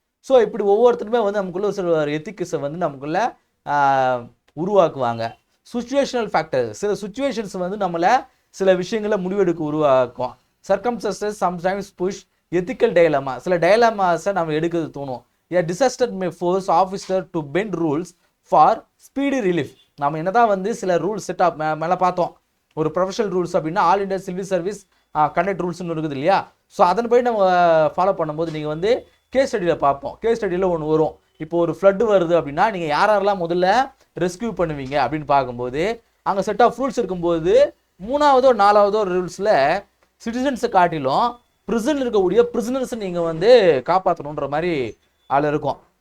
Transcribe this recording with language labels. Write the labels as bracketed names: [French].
[Tamil] So இப்படி ஒவ்வொருத்தருமே வந்து நமக்குள்ள சில எத்திக்ஸை வந்து நமக்குள்ள உருவாக்குவாங்க. சுச்சுவேஷனல் ஃபேக்டர், சில சுச்சுவேஷன்ஸ் வந்து நம்மளை சில விஷயங்களை முடிவெடுக்க உருவாக்கும். [English] circumstances sometimes push ethical dilemma, [Tamil] சில டயலமாஸை நம்ம எடுக்கிறது தோணும். [English] A disaster may force officer to bend rules for speedy relief. [Tamil] நம்ம என்னதான் வந்து சில ரூல்ஸ் செட் ஆஃப் மேலே பார்த்தோம். ஒரு ப்ரொஃபஷனல் ரூல்ஸ் அப்படின்னா all India civil service conduct ரூல்ஸ்னு இருக்குது இல்லையா? ஸோ அதன்படி நம்ம ஃபாலோ பண்ணும்போது நீங்கள் வந்து கேஸ் ஸ்டடியில் பார்ப்போம். கேஸ் ஸ்டடியில் ஒன்று வரும். இப்போ ஒரு ஃப்ளட்டு வருது அப்படின்னா நீங்கள் யாரெல்லாம் முதல்ல ரெஸ்கியூ பண்ணுவீங்க அப்படின்னு பார்க்கும்போது அங்கே செட் ஆஃப் ரூல்ஸ் இருக்கும்போது 3ஆவதோ 4ஆவதோ ரூல்ஸில் சிட்டிசன்ஸை காட்டிலும் பிரிசனில் இருக்கக்கூடிய பிரிசனர்ஸை நீங்கள் வந்து காப்பாற்றணுன்ற மாதிரி ஆள் இருக்கும்.